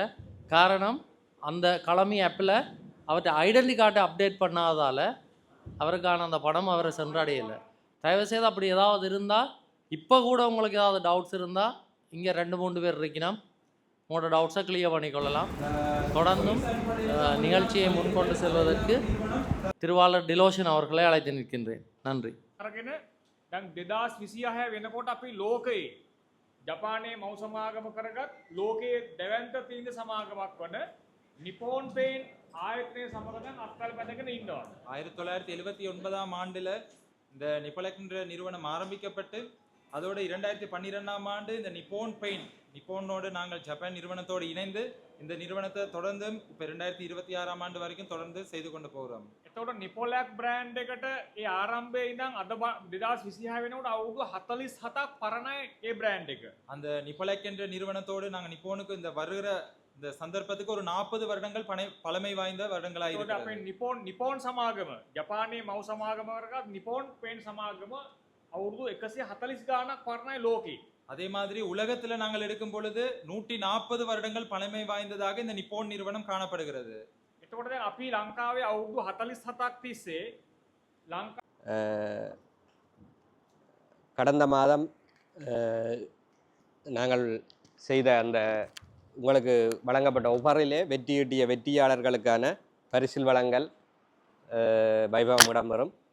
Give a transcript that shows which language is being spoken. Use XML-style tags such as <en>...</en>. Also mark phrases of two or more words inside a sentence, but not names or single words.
<ta>காரணம், அந்த களமி ஆப்பில் அவர்கிட்ட ஐடென்டி கார்டை அப்டேட் பண்ணாதால் அவருக்கான அந்த பணம் அவரை சென்றடையலை. தயவுசெய்து அப்படி ஏதாவது இருந்தால், இப்போ கூட உங்களுக்கு ஏதாவது டவுட்ஸ் இருந்தால் இங்கே 2-3 பேர் இருக்கணும், உங்களோட டவுட்ஸை கிளியர் பண்ணிக்கொள்ளலாம். தொடர்ந்தும் நிகழ்ச்சியை முன்கொண்டு செல்வதற்கு திருவாளர் டிலோஷன் அவர்களை அழைத்து நிற்கின்றேன். நன்றி.</ta> <si>දැන් 2026 වෙනකොට අපි ලෝකයේ ජපානයේ මව් සමාගම කරගත් ලෝකයේ දෙවන්ත තීන්ද සමාගමක් වන නිපෝන් පේන් ආයතනය සමග දැන් අත්කල් බැඳගෙන ඉන්නවා.</si> <ta>1979ஆம் ஆண்டில் இந்த நிப்பலெக்ன்ற நிறுவனம் ஆரம்பிக்கப்பட்டு அதோடு 2012ஆம் ஆண்டு இந்த நிப்போன் பெயிண்ட், நிப்போனோடு நாங்கள் ஜப்பான் நிறுவனத்தோடு இணைந்து இந்த நிறுவனத்தை தொடர்ந்து இப்போ 2026ஆம் ஆண்டு வரைக்கும் தொடர்ந்து செய்து கொண்டு போகிறோம்.</ta> <si>එතකොට නිපොලැක් බ්‍රෑන්ඩ් එකට ඒ ආරම්භයේ ඉඳන් අද 2026 වෙනකොට අවුරුදු 47ක් පරණයි ඒ බ්‍රෑන්ඩ් එක.</si> <ta>அந்த நிப்பலெக் என்ற நிறுவனத்தோடு நாங்கள் நிப்போனுக்கு இந்த வருகிற இந்த சந்தர்ப்பத்துக்கு ஒரு 40 வருடங்கள் பழமை வாய்ந்த வருடங்களாக இருக்கிறது.</ta> <si>අපේ නිපෝන් සමාගම, ජපානයේ මව් සමාගම කරගත් නිපෝන් පේන් සමාගම අවුරුදු 140 ගාණක් පරණයි ලෝකේ.</si> <ta>அதே மாதிரி உலகத்தில் நாங்கள் எடுக்கும் பொழுது 140 வருடங்கள் பழமை வாய்ந்ததாக இந்த நிப்போன் நிறுவனம் காணப்படுகிறது.</ta> <si>එතකොට දැන් අපි ලංකාවේ අවුරුදු 47ක් තිස්සේ</si> <ta>கடந்த மாதம் நாங்கள் செய்த அந்த உங்களுக்கு வழங்கப்பட்ட ஒவ்வொருலே வெற்றியீட்டிய வெற்றியாளர்களுக்கான பரிசில் வழங்கல் வைபவம் இடம்பெறும்.</ta>